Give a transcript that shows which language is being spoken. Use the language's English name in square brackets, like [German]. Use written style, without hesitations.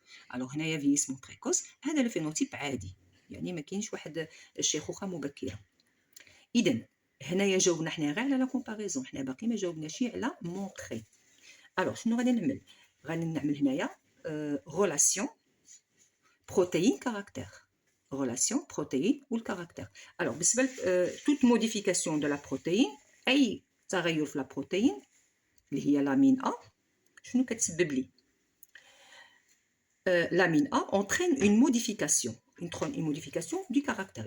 [Arabic] Alors هنايا [French] vieillissement précoce [Arabic] هذا الفينوتيب عادي، يعني ما كاينش واحد الشيخوخه مبكره. اذا هنايا جاوبنا حنا غير على لا كومباريزون، حنا باقي ما جاوبناش على مونطري. الوغ شنو غادي نعمل؟ غادي نعمل هنايا [French] relation protéine caractère. relation protéine والcaractère. [Arabic] الوغ بالنسبه [French] toute modification de la protéine، [Arabic] اي تغير في لا بروتين اللي هي لامين ا، شنو كتسبب لي؟ لامين ا [French] entraîne une modification du caractère.